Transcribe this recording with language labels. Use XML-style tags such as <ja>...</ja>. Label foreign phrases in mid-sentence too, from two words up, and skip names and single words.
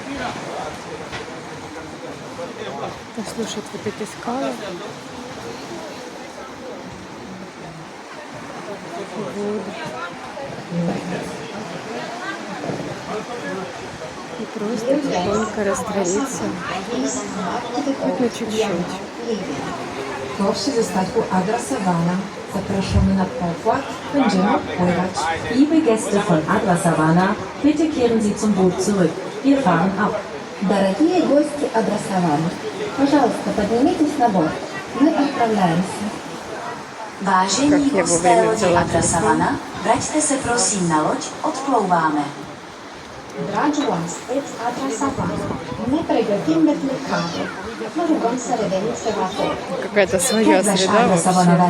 <ru>Послушать вот эти скалы. Воду. И просто тихонько раствориться. Хоть на чуть-чуть.</ru> <pl>Proszę zostać u Adra Savana. Zapraszamy na pokład. Będziemy pływać.</pl> <de>Liebe Gäste von Adra Savana, bitte kehren Sie zum Boot zurück. Wir fahren ab.</de> <ru>Дорогие гости Адра Савана, пожалуйста, поднимитесь на борт. Мы отправляемся.</ru> <cs>Vážení hosté lodi Adra Savana, vraťte se prosím na loď, odplouváme.</cs> <ro>Dragi oaspeți Adra Savana, ne pregătim de plecare. Vă rugăm să reveniți pe vapor.</ro> <ru>Какая-то своя</ru> <hu>Kedves</hu> <ru>среда</ru> <hu>Adra Savana</hu> <ru>вообще.</ru>